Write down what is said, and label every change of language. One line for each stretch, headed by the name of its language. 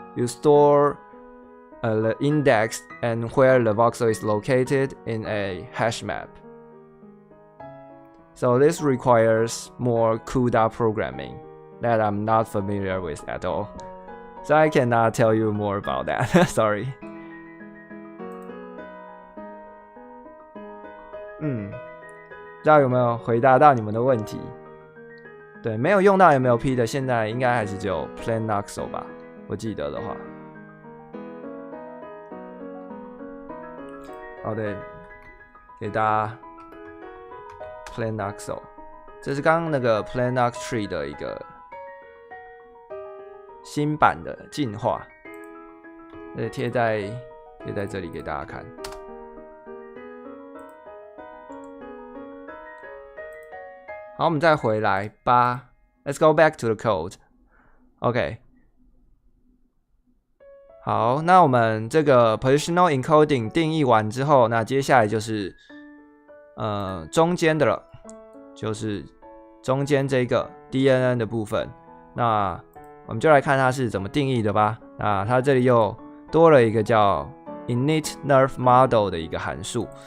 English: You store the index and where the voxel is located in a hash map. So this requires more CUDA programming that I'm not familiar with at all. So I cannot tell you more about that. Sorry.
Chinese: 不知道有没有回答到你们的问题？对，没有用到 MLP 的，现在应该还是只有 Plan Voxel 吧，我记得的话。好的，给大家PlanOxo， 这是刚刚那个 PlanOx Tree 的一个新版的进化，贴在这里给大家看。好，我们再回来
English: Let's go back to the code。 OK。
Chinese: 好，那我们这个 positional encoding 定义完之后，那接下来就是中间的了，就是中间这个 DNN 的部分。那我们就来看它是怎么定义的吧。那它这里又多了一个叫 init nerf model 的一个函数。